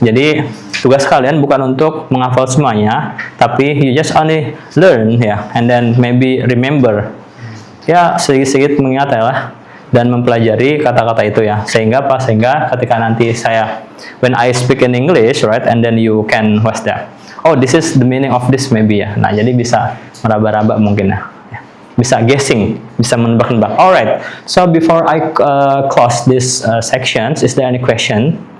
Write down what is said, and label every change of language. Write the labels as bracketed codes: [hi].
[id] Jadi tugas kalian bukan untuk menghafal semuanya, tapi [en] you just only learn ya, and then maybe remember. [id] Ya, sedikit-sedikit mengingat ya lah, dan mempelajari kata-kata itu ya. Sehingga ketika nanti [en] when I speak in English, right, and then you can this is the meaning of this maybe ya. [id] Nah, jadi bisa meraba-raba mungkin ya. Bisa guessing, bisa menebak-nebak. [en] Alright, so before I close this sections, is there any question?